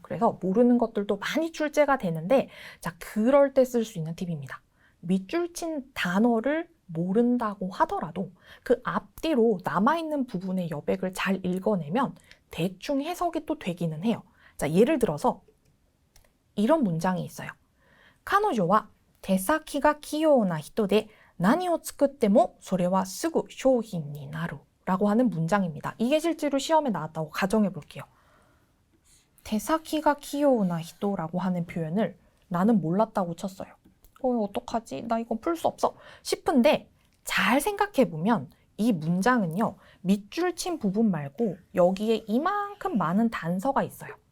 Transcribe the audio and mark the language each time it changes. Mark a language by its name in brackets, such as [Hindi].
[Korean] 그래서 모르는 것들도 많이 출제가 되는데 자, 그럴 때 쓸 수 있는 팁입니다. 밑줄 친 단어를 모른다고 하더라도 그 앞뒤로 남아있는 부분의 여백을 잘 읽어내면 대충 해석이 또 되기는 해요. 자, 예를 들어서 이런 문장이 있어요. [Japanese] 彼女は手先が器用な人で何を作ってもそれはすぐ商品になる [Korean] 라고 하는 문장입니다. 이게 실제로 시험에 나왔다고 가정해 볼게요. [Japanese] 手先が器用な人 [Korean] 라고 하는 표현을 나는 몰랐다고 쳤어요. 어떡하지? 나 이건 풀 수 없어. 싶은데 잘 생각해 보면 이 문장은요. 밑줄 친 부분 말고 여기에 이만큼 많은 단서가 있어요.